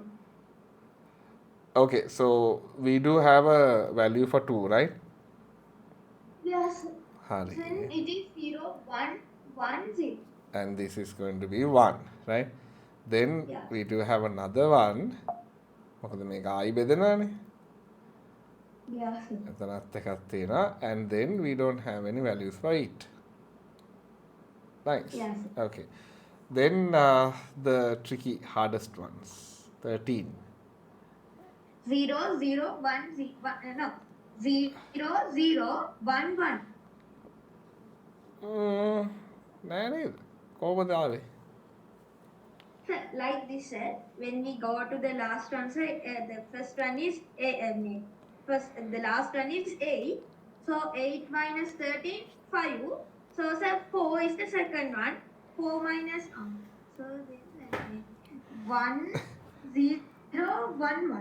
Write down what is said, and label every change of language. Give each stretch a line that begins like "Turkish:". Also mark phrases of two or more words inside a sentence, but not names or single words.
English: Okay, so we do have a value for 2, right? Yes. Hari. Then it is 0, 1, 1, 0. And this is going to be 1, right? Then Yeah. we do have another one.
Sinhala: මොකද මේක ආයි බෙදනවානේ.
English: Yes.
Sinhala: එතනත් එකක් තියෙනවා.
English: And then we don't have any values for it. Nice. Yes. Okay. Then the tricky, hardest ones. 13. 0, 0, 1, 0, 1, no. 0, 0, 1, 1.
Sinhala: නෑ නේද? කොහොමද ආවේ?
English: Sir, like this, sir, when we go to the last one, sir, the first one is the last one is 8. So 8 minus 13, 5. So sir, 4 is the second one. 4 minus so this 1, 0, 1, 1.